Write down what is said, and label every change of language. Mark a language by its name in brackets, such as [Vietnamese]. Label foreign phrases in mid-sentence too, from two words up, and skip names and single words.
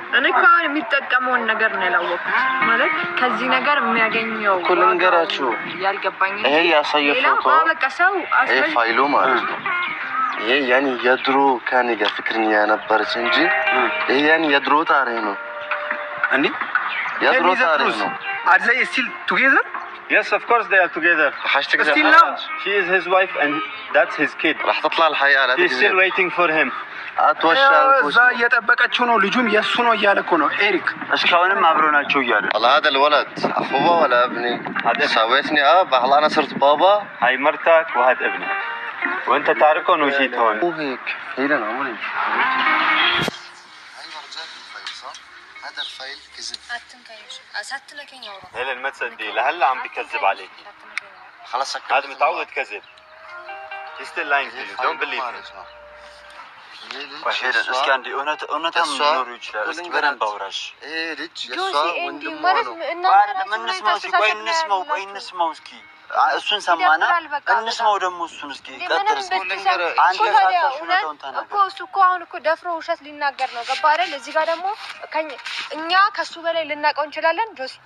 [Amharic] እኔ እኮ አሁን የሚጠቀመውን ነገር ነው ያላወቅኩት ማለት ከዚህ ነገር የሚያገኘው ኩልንገራችሁ ያልገባኝ ይሄ ያሳየው ፎቶ በቃ ሰው ይሄ ፋይሉ ማለት ነው ይሄ ያኒ የድሮ ካኒ ጋር ፍቅረኛ ነበረች እንጂ ይሄ ያኒ የድሮ ታሪክ ነው እንዴ የድሮ ታሪክ ነው [English] are they still together Yes, of course they are together. Still now? She is his wife and that's his kid. [Arabic] راح تطلع الحقيقة لا [English] He's still waiting for him. [Amharic] እዛ እየጠበቀችው ነው ልጁም የሱ ነው እያለ እኮ ነው ኤሪክ እስካሁንም አብረው ናቸው እያለ [Arabic] والله هذا الولد اخوه ولا ابني سويتني والله انا صرت بابا هاي مرتك وهذا ابنك وانت تعرفهم وجيت هون مو هيك هيدا عمري هذا الفايل كذب [Amharic] አትንካይሽ አሳትለከኝ አውራ [Arabic] هيلن ما تصدقي لهلا عم بكذب عليك خلاص سكت هذا متعود كذب [English] He's still lying to you. Don't believe him. [Amharic] እስኪ አንዴ እውነታም ሊኖሩ ይችላል እስኪ በደንብ አውራሽ ይሄ ልጅ የሷ ጆሲ ኤንዲ ወንድሟ ማለት ነው እንስማው እስኪ እሱን ሰማና እንስማው ደግሞ እሱን እስኪ ቀጥል እሱ እኮ አሁን እኮ ደፍሮ ውሸት ሊናገር ነው ገባ አይደል እዚህ ጋር ደግሞ እኛ ከሱ በላይ ልናቀው እንችላለን ጆሲ